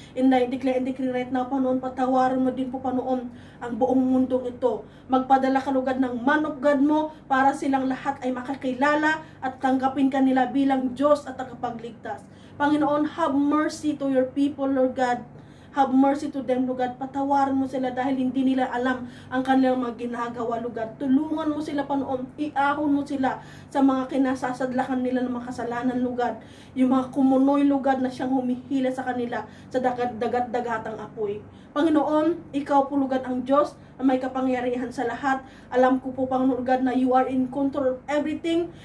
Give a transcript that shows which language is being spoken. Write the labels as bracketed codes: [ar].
[en] And I declare and decree right now, [tl] Panginoon, patawarin mo din po, Panginoon, ang buong mundong ito. Magpadala ka, Lugad, ng man of God mo para silang lahat ay makakilala at tanggapin ka nila bilang Diyos at tagapagligtas. [en] Panginoon, have mercy to your people, Lord God. Have mercy to them, Lugad. [tl] Patawarin mo sila dahil hindi nila alam ang kanilang mga ginagawa, Lugad. Tulungan mo sila, Panginoon. Iahon mo sila sa mga kinasasadlakan nila ng mga kasalanan, Lugad. Yung mga kumunoy, Lugad, na siyang humihila sa kanila sa dagat-dagatang apoy. Panginoon, ikaw po, Lugad, ang Diyos na may kapangyarihan sa lahat. Alam ko po, [en] Panginoon, Lugad, na you are in control of everything.